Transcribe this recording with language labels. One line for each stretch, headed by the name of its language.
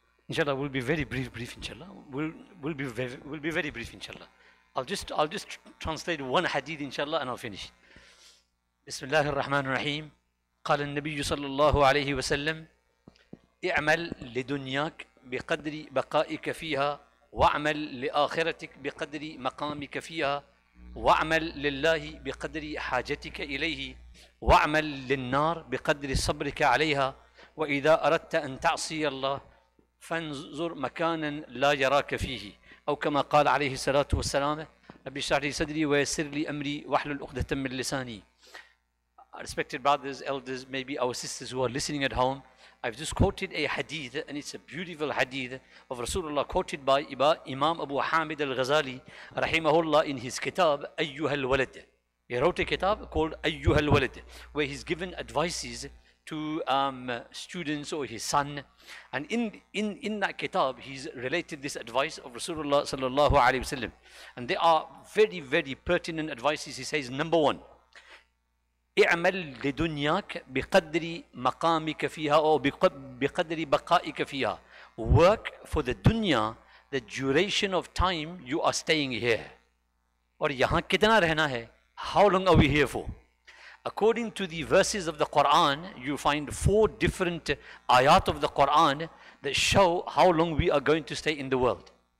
English: Inshallah, we'll be very brief, inshallah. We'll be very brief, inshallah. I'll just translate one hadith, inshallah, and I'll finish.
Arabic: بسم الله الرحمن الرحيم. قال النبي صلى الله عليه وسلم: اعمل لدنياك بقدر بقائك فيها، واعمل لآخرتك بقدر مقامك فيها، واعمل لله بقدر حاجتك إليه، واعمل للنار بقدر صبرك عليها، وإذا أردت أن تعصي الله فانظر مكانا لا يراك فيه، أو كما قال عليه الصلاة والسلام: رب اشرح لي صدري ويسر لي أمري واحلل عقدة من لساني.
English: Respected brothers, elders, maybe our sisters who are listening at home, I've just quoted a hadith, and it's a beautiful hadith of Rasulullah, quoted by Imam Abu Hamid al-Ghazali rahimahullah in his kitab Ayyuha al-Walad. He wrote a kitab called Ayyuha al-Walad, where he's given advices to students or his son, and in that kitab he's related this advice of Rasulullah sallallahu alaihi wasallam, and they are very pertinent advices. He says, number one,
Arabic: اعمل لدنياك بقدر مقامك فيها أو بقدر بقائك فيها.
English: Work for the dunya, the duration of time you are staying here.
Hindi: और यहाँ कितना रहना है?
English: How long are we here for? According to the verses of the Quran, you find 4 different ayat of the Quran that show how long we are going to stay in the world.